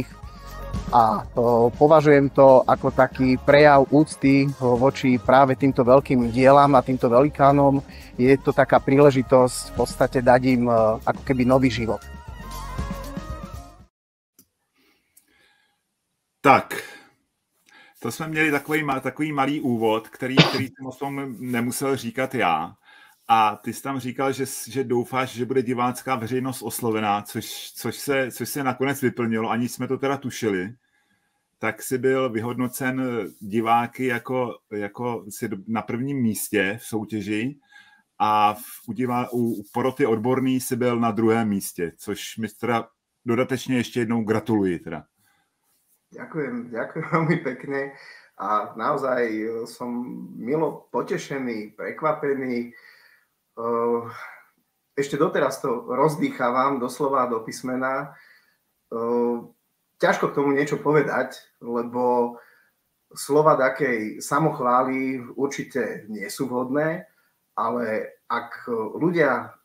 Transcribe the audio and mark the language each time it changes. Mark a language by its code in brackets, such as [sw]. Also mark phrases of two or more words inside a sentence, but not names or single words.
[sk] A považujem to ako taký prejav úcty voči práve týmto veľkým dielam a týmto velikánom. Je to taká príležitosť v podstate dať im ako keby nový život. [cs] Tak, to jsme měli takový malý úvod, který jsem o tom nemusel říkat já. A ty jsi tam říkal, že doufáš, že bude divácká veřejnost oslovená, což se nakonec vyplnilo, ani jsme to teda tušili. Tak si byl vyhodnocen diváky jako si na prvním místě v soutěži a u poroty odborný si byl na druhém místě, což mi teda dodatečně ještě jednou gratuluji teda. [sk] Ďakujem veľmi pekne a naozaj som milo potešený, prekvapený. Ešte doteraz to rozdýchavam doslova do písmena. Ťažko k tomu niečo povedať, lebo slova takej samochvály určite nie sú vhodné, ale ak ľudia